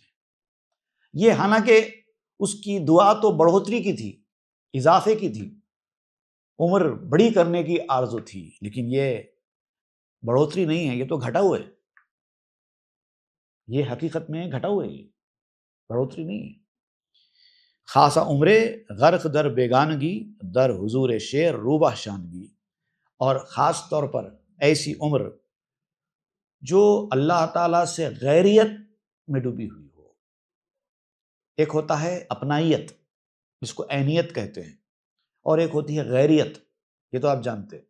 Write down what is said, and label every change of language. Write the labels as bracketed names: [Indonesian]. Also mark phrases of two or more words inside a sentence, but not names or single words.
[Urdu] یہ حالانکہ اس کی دعا تو بڑھوتری کی تھی، اضافے کی تھی، عمر بڑی کرنے کی آرزو تھی، لیکن یہ بڑھوتری نہیں ہے، یہ تو گھٹاؤ ہے، یہ حقیقت میں گھٹاؤ ہے، یہ بڑھوتری نہیں ہے۔ [Persian] خاصا عمرے غرق در بیگانگی، در حضور شیر روبہ شانگی۔ [Urdu] اور خاص طور پر ایسی عمر جو اللہ تعالیٰ سے غیریت میں ڈوبی ہوئی ہو۔ ایک ہوتا ہے اپنائیت، جس کو عینیت کہتے ہیں، اور ایک ہوتی ہے غیریت، یہ تو آپ جانتے ہیں۔